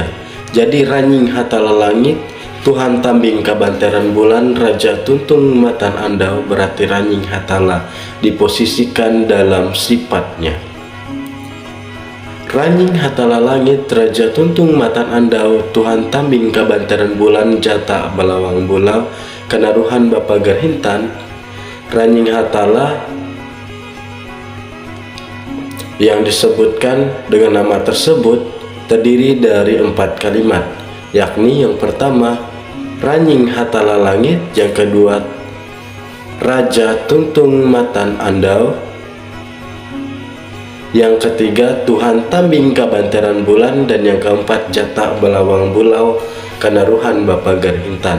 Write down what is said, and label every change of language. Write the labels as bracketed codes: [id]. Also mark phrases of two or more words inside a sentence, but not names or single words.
[id] Jadi Ranying Hatala Langit, Tuhan Tambing Kabanteran Bulan, Raja Tuntung Matan Andau berarti Ranying Hatala diposisikan dalam sifatnya. Ranying Hatala Langit, Raja Tuntung Matan Andau, Tuhan Tambing Kabanteran Bulan, Jata Belawang Bulau Kanaruhan Bapa Gerhintan. Ranying Hatala yang disebutkan dengan nama tersebut terdiri dari 4 kalimat, yakni yang pertama Ranying Hatala Langit, yang kedua Raja Tuntung Matan Andau, yang ketiga Tuhan Tambing Kabanteran Bulan, dan yang keempat Jata Belawang Bulau Kanaruhan Bapa Gerhintan.